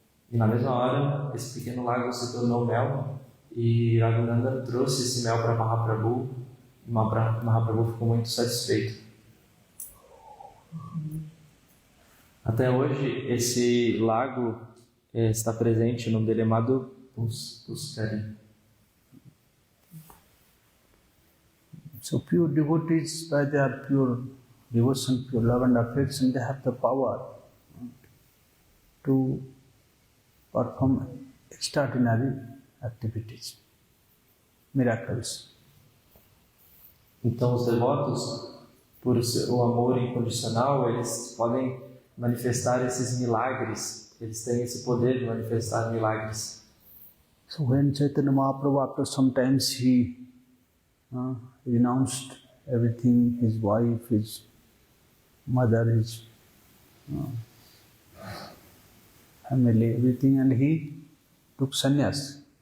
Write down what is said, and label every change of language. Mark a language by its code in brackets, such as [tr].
[pt] E na mesma hora, esse pequeno lago se tornou mel, e Raghunanda trouxe esse mel para Mahaprabhu, e Mahaprabhu ficou muito satisfeito. Até hoje, esse lago está presente, o nome dele é Madhu Puskarini. [en] So pure devotees, by their pure devotion, pure love and affection, they have the power to perform extraordinary activities, miracles. [pt] Então, os devotos, por o amor incondicional, eles podem manifestar esses milagres. Eles têm esse poder de manifestar milagres. [en] So when Chaitanya Mahaprabhu, after some times, he renounced everything, his wife, his mother, his family, everything, and he took sannyas.